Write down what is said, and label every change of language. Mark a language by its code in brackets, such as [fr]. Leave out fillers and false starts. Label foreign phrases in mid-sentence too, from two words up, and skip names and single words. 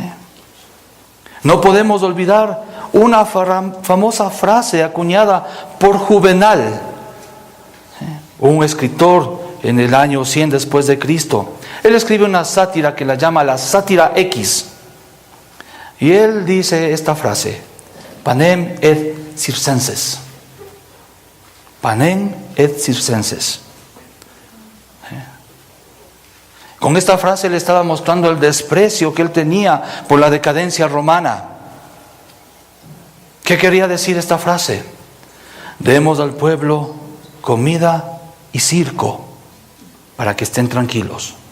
[es] No podemos olvidar una famosa frase acuñada por Juvenal, ¿sí?, un escritor en el año 100 después de Cristo. Él escribe una sátira que la llama la sátira X. Y él dice esta frase: [la] Panem et circenses. Panem et circenses. [es] Con esta frase le estaba mostrando el desprecio que él tenía por la decadencia romana. ¿Qué quería decir esta frase? Demos al pueblo comida y circo para que estén tranquilos.